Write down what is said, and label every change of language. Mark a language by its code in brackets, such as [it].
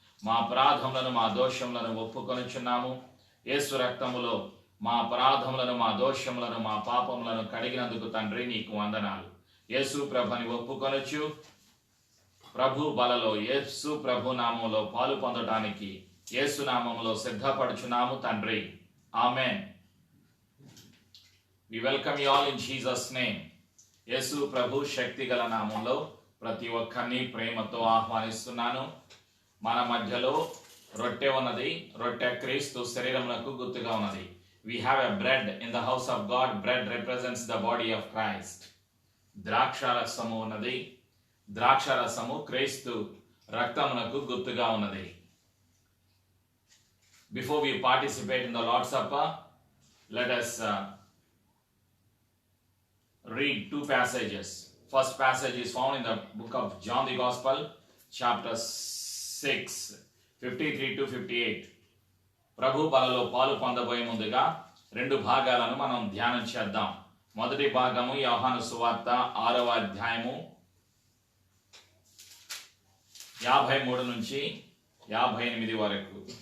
[te] మా అపరాధములను, మా దోషములను ఒప్పుకొనుచున్నాము. యేసు రక్తములో మా అపరాధములను, మా దోషములను, మా పాపములను కడిగినందుకు తండ్రి నీకు వందనాలు. యేసు ప్రభుని ఒప్పుకొనుచు ప్రభు బలలో యేసు ప్రభు నామములో పాలు పొందడానికి యేసు నామములో సిద్ధపడుచున్నాము తండ్రి. Amen. [en] We welcome you all in Jesus' name. [te] యేసు ప్రభు శక్తిగల నామంలో ప్రతి ఒక్కరిని ప్రేమతో ఆహ్వానిస్తున్నాను. మన మధ్యలో రొట్టె ఉన్నది. రొట్టె క్రీస్తు శరీరమునకు గుర్తుగా ఉన్నది. [en] We have a bread in the house of God. Bread represents the body of Christ. [te] ద్రాక్షారసము ఉన్నది. ద్రాక్షారసము క్రీస్తు రక్తమునకు గుర్తుగా ఉన్నది. [en] Before we participate in the Lord's Supper, let us read two passages. First passage is found in the book of John the Gospel, chapter 6, 53 to 58. [te] ప్రభు బలలో పాలు పొందబోయే ముందుగా రెండు భాగాలను మనం ధ్యానం చేద్దాం. మొదటి భాగము యోహాను సువార్త 6వ అధ్యాయము 53 నుంచి 58 వరకు.